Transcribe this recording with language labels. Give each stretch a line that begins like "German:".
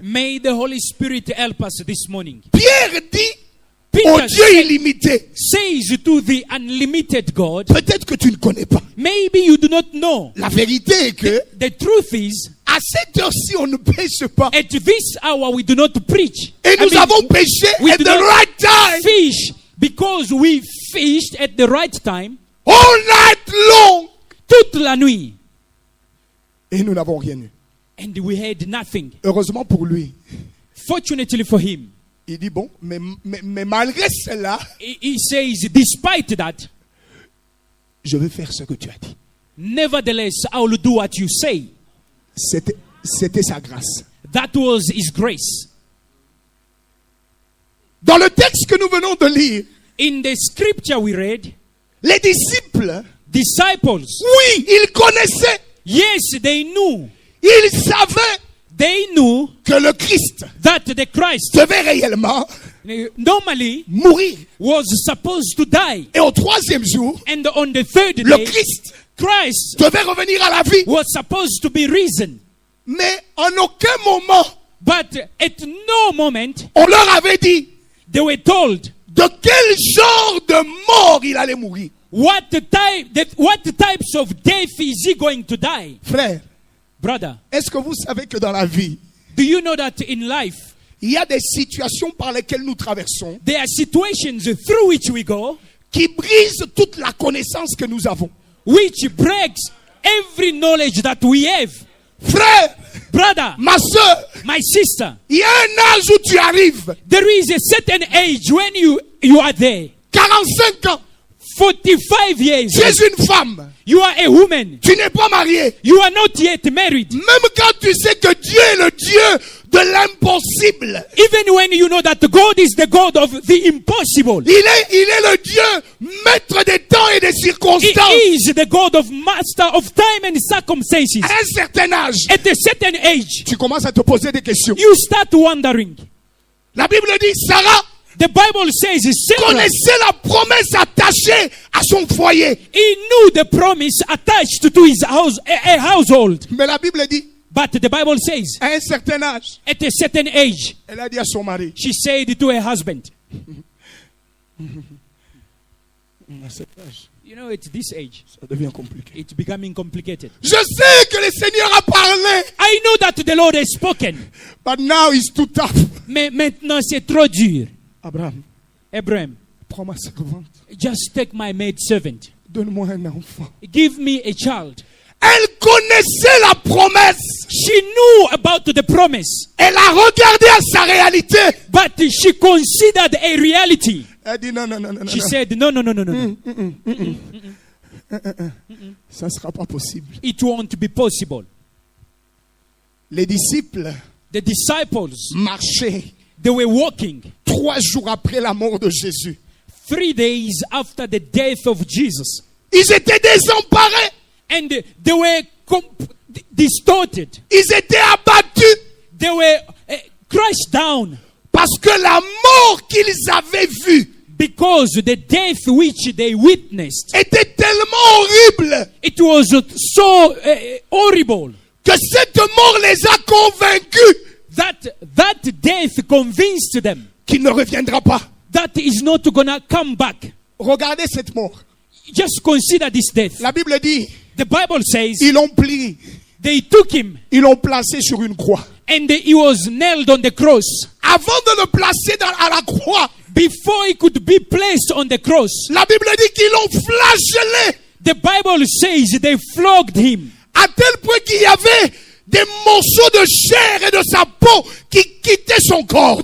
English: may the Holy Spirit help us this morning.
French: Pierre dit au
English: Peter
French: Dieu illimité,
English: says to the unlimited God,
French: peut-être que tu ne connais pas.
English: maybe you do not know.
French: La vérité est que
English: The truth is,
French: à cette heure-ci, on ne pêche pas.
English: at this hour we do not preach.
French: Et nous
English: I mean,
French: avons pêché
English: we at do the not right time, fish because we fished at the right time, all night long.
French: toute la nuit, Et nous n'avons rien eu.
English: and we had nothing.
French: Heureusement pour lui.
English: Fortunately for him,
French: Il dit, bon, mais malgré cela,
English: he says, despite that,
French: je vais faire ce que tu as dit.
English: nevertheless, I will do what you say.
French: C'était sa grâce.
English: That was his grace.
French: Dans le texte que nous venons de lire,
English: In the scripture we read,
French: les disciples,
English: disciples,
French: oui, ils connaissaient,
English: yes, they knew.
French: ils savaient
English: They knew
French: que le Christ
English: that the Christ
French: devait réellement
English: normally
French: mourir.
English: was supposed to die.
French: Et au troisième jour,
English: And on the third
French: le
English: day,
French: Christ
English: Christ
French: devait revenir à la vie.
English: was supposed to be risen.
French: Mais en aucun moment,
English: But at no moment,
French: on leur avait dit
English: they were told
French: de quel genre de mort il allait mourir.
English: what types of death is he going to die.
French: Frère,
English: Brother,
French: est-ce que vous savez que dans la vie,
English: do you know that in life,
French: il y a des situations par lesquelles nous traversons
English: there are situations through which we go,
French: qui brisent toute la connaissance que nous avons.
English: which breaks every knowledge that we have.
French: Frère,
English: Brother,
French: ma soeur,
English: my sister,
French: il y a un âge où tu arrives.
English: there is a certain age when you are there.
French: 45 ans.
English: 45 years.
French: Tu es une femme.
English: You are a woman.
French: Tu n'es pas mariée.
English: You are not yet married.
French: Même quand tu sais que Dieu est le Dieu de l'impossible.
English: Even when you know that God is the God of the impossible.
French: Il est le Dieu maître des temps et des
English: He
French: circonstances.
English: is the God of master of time and circumstances.
French: À un certain âge,
English: At a certain age,
French: tu commences à te poser des questions.
English: you start wondering.
French: La Bible dit, Sarah
English: The Bible says Sarah,
French: connaissait la promesse attachée à son foyer.
English: he knew the promise attached to his house, a household.
French: Mais la Bible dit,
English: But the Bible says,
French: à un certain âge,
English: at a certain age,
French: elle a dit à son mari,
English: she said to her husband,
French: à cet âge,
English: you know, at this age,
French: ça devient compliqué.
English: it's becoming complicated.
French: Je sais que le Seigneur a parlé,
English: I know that the Lord has spoken. but now it's too tough.
French: Mais maintenant, c'est trop dur. Abraham,
English: Abraham,
French: prends ma servante,
English: just take my maid servant.
French: donne-moi un enfant.
English: Give me a child.
French: Elle connaissait la promesse.
English: She knew about the promise,
French: Elle a regardé à sa réalité.
English: but she considered a reality.
French: Elle dit non, non, non, non, non.
English: She said, no, no, no, no, no, no.
French: Ça ne sera pas possible.
English: It won't be possible.
French: Les disciples
English: The disciples,
French: marchaient
English: they were walking
French: 3 jours après la mort de Jésus.
English: 3 days after the death of Jesus.
French: Ils étaient désemparés.
English: And they were distorted.
French: Ils étaient abattus.
English: They were crushed down.
French: Parce que la mort qu'ils avaient vue
English: Because the death which they witnessed,
French: était tellement horrible
English: it was so horrible
French: que cette mort les a convaincus
English: that death convinced them
French: qu'il ne reviendra pas.
English: that is not gonna come back.
French: Regardez cette mort.
English: Just consider this death.
French: La Bible dit,
English: The Bible says
French: ils l'ont pris,
English: they took him
French: ils l'ont placé sur une croix.
English: and he was nailed on the cross.
French: Avant de le placer à la croix,
English: Before he could be placed on the cross,
French: la Bible dit qu'ils l'ont flagellé
English: the Bible says they flogged him
French: à tel point qu'il y avait des morceaux de chair et de sa peau qui quittaient son corps.